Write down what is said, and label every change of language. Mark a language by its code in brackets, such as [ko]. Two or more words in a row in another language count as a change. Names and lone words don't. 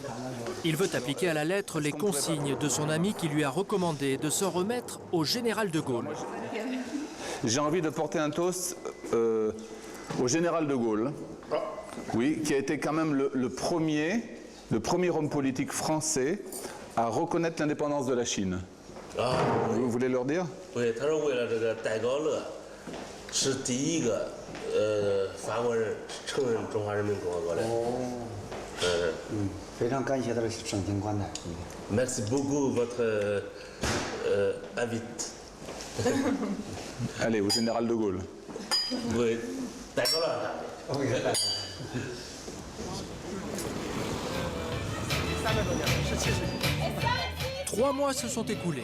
[fr] Il veut appliquer à la lettre les consignes de son ami qui lui a recommandé de s'en remettre au général de Gaulle. J'ai envie de porter un toast au général de Gaulle, oui, qui a été quand même le premier homme politique français à reconnaître l'indépendance de la Chine. Vous voulez leur dire? Oui, [zh] 是第一个法国人承认中华人民共和国的。非常感谢他的盛情款待。 [fr] Merci beaucoup votre invite. Allez, au général de Gaulle. Oui, d'accord. Oui. 3 mois se sont écoulés.